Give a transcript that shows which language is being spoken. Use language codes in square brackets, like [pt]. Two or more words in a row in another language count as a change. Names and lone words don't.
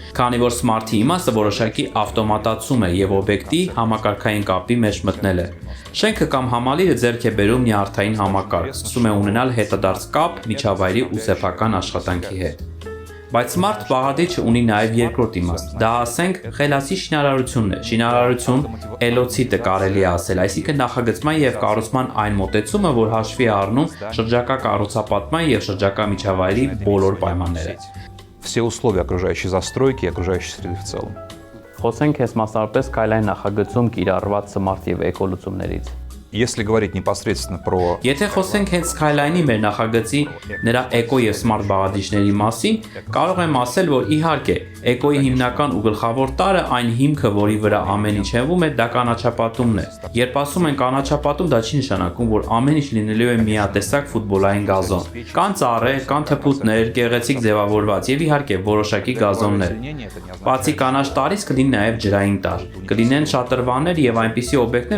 [hy] քանի որ սմարթի իմաստը որոշակի ավտոմատացում է եւ օբյեկտի համակարգային կապի մեջ մտնել է։ Շենքը կամ համալիրը ձեռք է բերում նյարդային համակարգ, սկսում է ունենալ հետադարձ կապ միջավայրի ու սեփական աշխատանքի հետ։ Բայց սմարթ բաղադրիչը ունի նաև երկրորդ իմաստ։ Դա ասենք խելացի շինարարությունն է։ Շինարարություն էլոցիտը կարելի է ասել, այսինքն նախագծման եւ կառուցման այն մոտեցումը, որ հաշվի է առնում շրջակա կառուցապատման եւ շրջակա միջավայրի բոլոր պայմանները։ [ru] все условия окружающей застройки и окружающей среды в целом. [hy] Խոսենք հենց մասնավորապես քայլային նախագծում կիրառված սմարթ եւ էկո լուծումներից։ [ru] Если говорить непосредственно про [hy] Եթե խոսենք հենց Skyline-ի մեր նախագծի նրա էկո եւ սմարթ բաղադրիչների մասին, կարող եմ ասել, որ իհարկե էկոյի հիմնական ու գլխավոր տարրը այն հիմքը, որի վրա ամեն ինչ հենվում է, դա կանաչապատումն է։ Երբ ասում են կանաչապատում, դա չի նշանակում, որ ամեն ինչ լինելու է միատեսակ ֆուտբոլային գազոն։ Կան ծառեր, կան թփուտներ, գեղեցիկ ձևավորված եւ իհարկե որոշակի գազոններ։ Բացի կանաչ տարից կլինի նաեւ ջրային տար։ Կլինեն շատրվաններ եւ այնպիսի օբյեկտներ,